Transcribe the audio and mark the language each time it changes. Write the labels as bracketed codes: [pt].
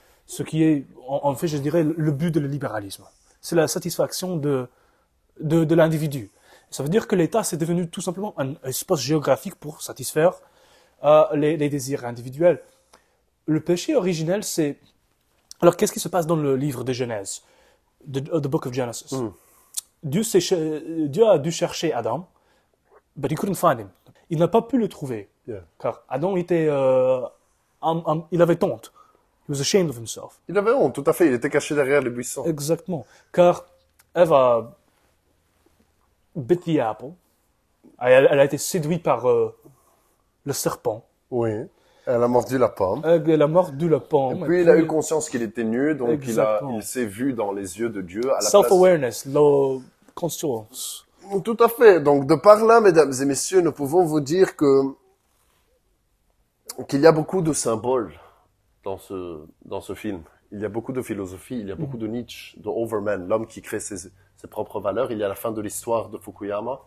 [fr] Ce qui est, en fait, je dirais, le but de le libéralisme. C'est la satisfaction de l'individu. Ça veut dire que l'État, c'est devenu tout simplement un espace géographique pour satisfaire les désirs individuels. Le péché originel, c'est... Alors, qu'est-ce qui se passe dans le livre de Genèse, [en] the Book of Genesis? [fr] Dieu a dû chercher Adam, [en] but he couldn't find him. [fr] Il n'a pas pu le trouver, car Adam était, il avait honte. [en] He was ashamed of himself. [fr] Il avait honte, tout à fait. Il était caché derrière les buissons. Exactement, car Ève a [en] bit the apple. [fr] Elle a été séduite par le serpent. Oui. Elle a mordu la pomme. Elle a mordu la pomme. Et puis il a eu conscience qu'il était nu, donc Exactement. il s'est vu dans les yeux de Dieu à la [en] Self-awareness, low conscience. [fr] Tout à fait. Donc de par là, mesdames et messieurs, nous pouvons vous dire qu'il y a beaucoup de symboles dans ce film. Il y a beaucoup de philosophie, il y a beaucoup de Nietzsche, de Overman, l'homme qui crée ses propres valeurs. Il y a la fin de l'histoire de Fukuyama.